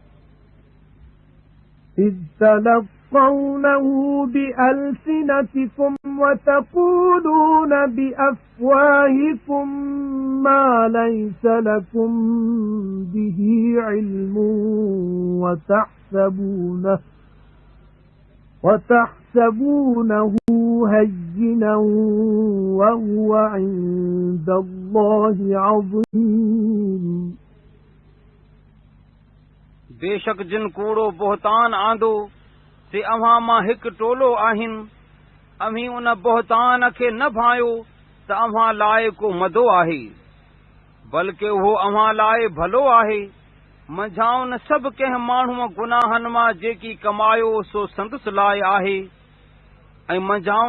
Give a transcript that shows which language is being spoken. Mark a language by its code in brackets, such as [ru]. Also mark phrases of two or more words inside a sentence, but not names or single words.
[ar] إذ تلقونه بألسنتكم وتقولون بأفواهكم ما ليس لكم به علم وتحسبونه هينا وهو عند الله عظيم [sd] बेशक जिन कूड़ो बोहतान आंदो से अव्हां मां हिकु टोलो आहिनि अव्हीं उन बोहतान खे न भायो त अव्हां लाइ को मदो आहे बल्कि उहो अव्हां लाइ भलो आहे मंझाउन सभु कंहिं माण्हूअ गुनाहनि मां जेकी कमायो सो संदसि लाइ आहे ऐं मंझाउन